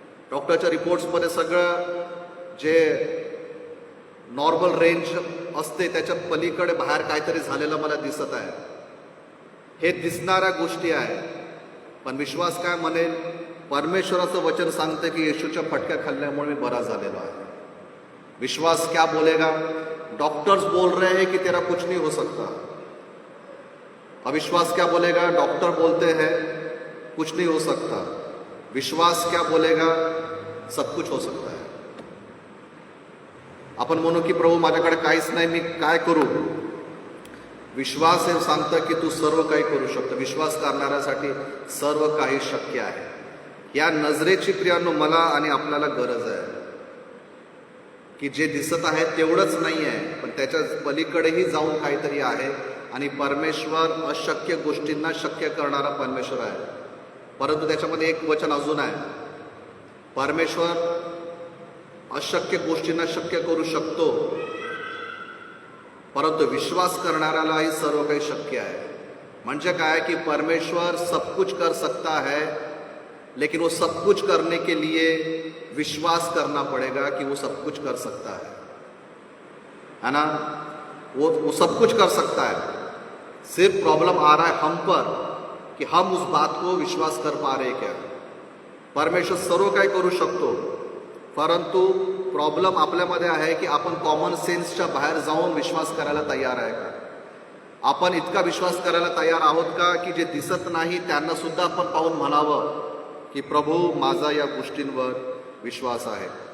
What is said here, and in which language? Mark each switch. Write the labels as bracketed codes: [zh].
[mr] डॉक्टरच्या रिपोर्ट्समध्ये सगळं जे नॉर्मल रेंज असते त्याच्या पलीकडे बाहेर काहीतरी झालेलं मला दिसत आहे. हे दिसणाऱ्या गोष्टी आहेत. पण विश्वास काय म्हणेल? परमेश्वराचं वचन सांगते की येशूच्या फटक्या खाल्ल्यामुळे मी बरा झालेलो आहे. [hi] विश्वास क्या बोलेगा? डॉक्टर्स बोल रहे हैं कि तेरा कुछ नहीं हो सकता. अविश्वास क्या बोलेगा? डॉक्टर बोलते हैं कुछ नहीं हो सकता, विश्वास क्या बोलेगा, सब कुछ हो सकता है. [mr] आपण म्हणू की प्रभू माझ्याकडे काहीच नाही, मी काय करू. विश्वास हे सांगतं की तू सर्व काही करू शकतो. विश्वास करणाऱ्यासाठी सर्व काही शक्य आहे. या नजरेची प्रियांनो मला आणि आपल्याला गरज आहे की जे दिसत आहे तेवढंच नाही आहे, पण त्याच्या पलीकडेही जाऊन काहीतरी आहे. आणि परमेश्वर अशक्य गोष्टींना शक्य करणारा परमेश्वर आहे. परंतु त्याच्यामध्ये एक वचन अजून आहे, परमेश्वर अशक्य गोष्टींना शक्य करू शकतो, परंतु विश्वास करणाऱ्यालाही सर्व काही शक्य आहे. म्हणजे काय की [hi] परमेश्वर सब कुछ कर सकता है, लेकिन वो सब कुछ करने के लिए विश्वास करना पड़ेगा कि वो सब कुछ कर सकता है ना. वो सब कुछ कर सकता है. सिर्फ प्रॉब्लम आ रहा है हम पर कि हम उस बात को विश्वास कर पा रहे क्या. [mr] परमेश्वर सर्व काही करू शकतो, परंतु प्रॉब्लेम आपल्यामध्ये आहे की आपण कॉमन सेन्सच्या बाहेर जाऊन विश्वास करायला तयार आहे का. आपण इतका विश्वास करायला तयार आहोत का की जे दिसत नाही त्यांना सुद्धा आपण पाहून म्हणावं की प्रभू माझा या गोष्टींवर विश्वास आहे.